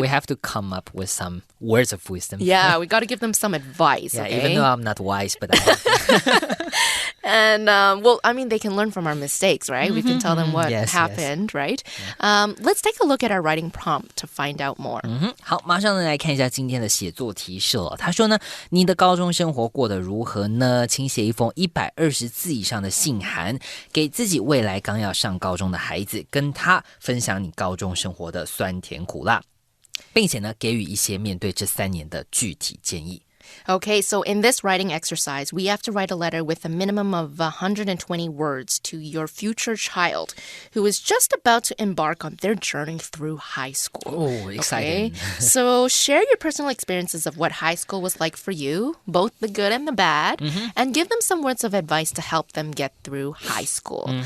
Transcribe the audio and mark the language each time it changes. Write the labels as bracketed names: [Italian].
[English] We have to come up with some words of wisdom. Yeah, we got to give them some advice, Yeah, okay? even though I'm not wise, but I have to. And, they can learn from our mistakes, right? We can tell them what happened, right? Let's take a look at our writing prompt to find out more. [Chinese] 好，马上来看一下今天的写作提示了。他说呢，你的高中生活过得如何呢？请写一封120字以上的信函，给自己未来刚要上高中的孩子，跟他分享你高中生活的酸甜苦辣，并且呢，给予一些面对这3年的具体建议。 [English] Okay, so in this writing exercise, we have to write a letter with a minimum of 120 words to your future child who is just about to embark on their journey through high school. Oh, exciting. Okay? So share your personal experiences of what high school was like for you, both the good and the bad, and give them some words of advice to help them get through high school.